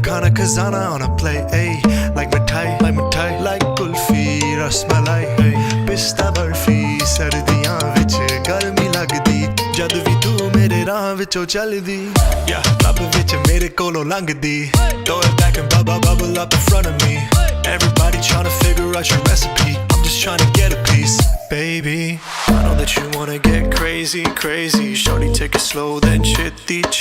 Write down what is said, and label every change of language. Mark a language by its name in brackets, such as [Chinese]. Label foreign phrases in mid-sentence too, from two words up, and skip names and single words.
[English] Hana Kazana on a plate ay like mithai like kulfi rasmalai ay pista barfi [Punjabi] ਸਰਦੀਆਂ ਵਿੱਚ ਗਰਮੀ ਲੱਗਦੀ ਜਦ ਵੀ ਤੂੰ ਮੇਰੇ ਰਾਹ ਵਿੱਚੋਂ ਚੱਲਦੀ [English] yeah [Punjabi] ਲਬ ਵਿੱਚ ਮੇਰੇ ਕੋਲੋਂ ਲੰਘਦੀ [English] throw it back and bubble up in front of me everybody trying to figure out your recipe I'm just trying to get a piece baby I know that you wanna get crazy shorty take it slow then chitty